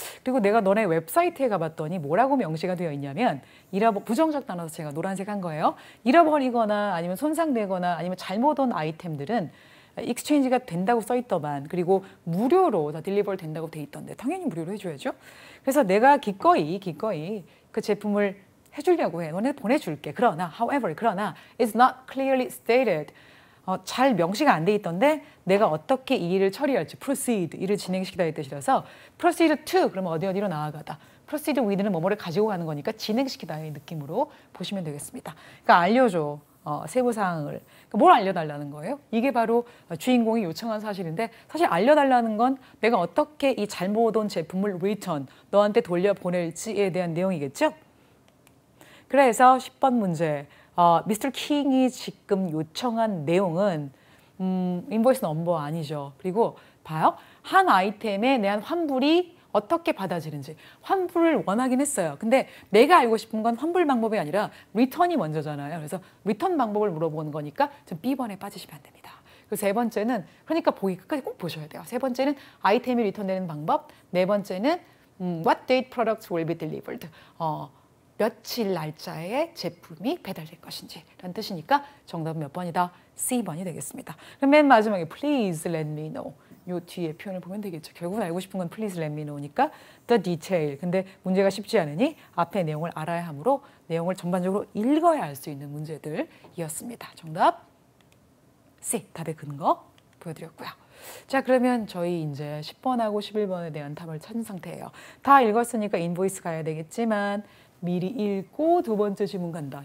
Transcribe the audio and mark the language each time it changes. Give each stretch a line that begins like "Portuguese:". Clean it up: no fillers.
Korean: 그리고 내가 너네 웹사이트에 가봤더니 뭐라고 명시가 되어 있냐면 부정적 단어서 제가 노란색 한 거예요. 잃어버리거나 아니면 손상되거나 아니면 잘못 온 아이템들은 익스체인지가 된다고 써 있더만 그리고 무료로 다 딜리버를 된다고 돼 있던데 당연히 무료로 해줘야죠. 그래서 내가 기꺼이 그 제품을 해주려고 해. 너네 보내줄게. 그러나 그러나
English: it's not clearly stated.
Korean: 잘 명시가 안 돼 있던데 내가 어떻게 이 일을 처리할지 proceed, 일을 진행시키다의 뜻이라서 proceed to 그러면 어디로 나아가다. proceed with는 뭐뭐를 가지고 가는 거니까 진행시키다의 느낌으로 보시면 되겠습니다. 그러니까 알려줘. 세부사항을. 그러니까 뭘 알려달라는 거예요? 이게 바로 주인공이 요청한 사실인데 사실 알려달라는 건 내가 어떻게 이 잘못 온 제품을 return, 너한테 돌려보낼지에 대한 내용이겠죠? 그래서 10번 문제. 미스터 킹이 지금 요청한 내용은 인보이스 넘버 아니죠. 그리고 봐요. 한 아이템에 대한 환불이 어떻게 받아지는지. 환불을 원하긴 했어요. 근데 내가 알고 싶은 건 환불 방법이 아니라 리턴이 먼저잖아요. 그래서 리턴 방법을 물어보는 거니까 좀 B번에 빠지시면 안 됩니다. 그리고 세 번째는 그러니까 보기 끝까지 꼭 보셔야 돼요. 세 번째는 아이템이 리턴되는 방법. 네 번째는
English: What date products will be delivered.
Korean: 며칠 날짜에 제품이 배달될 것인지 라는 뜻이니까 정답은 몇 번이다? C번이 되겠습니다. 그럼 맨 마지막에
English: please let me know.
Korean: 요 뒤에 표현을 보면 되겠죠. 결국은 알고 싶은 건
English: please let me know니까 the detail.
Korean: 근데 문제가 쉽지 않으니 앞에 내용을 알아야 하므로 내용을 전반적으로 읽어야 알 수 있는 문제들이었습니다. 정답 C. 답의 근거 보여드렸고요. 자, 그러면 저희 이제 10번하고 11번에 대한 답을 찾은 상태예요. 다 읽었으니까 인보이스 가야 되겠지만 미리 읽고 두 번째 질문 간다.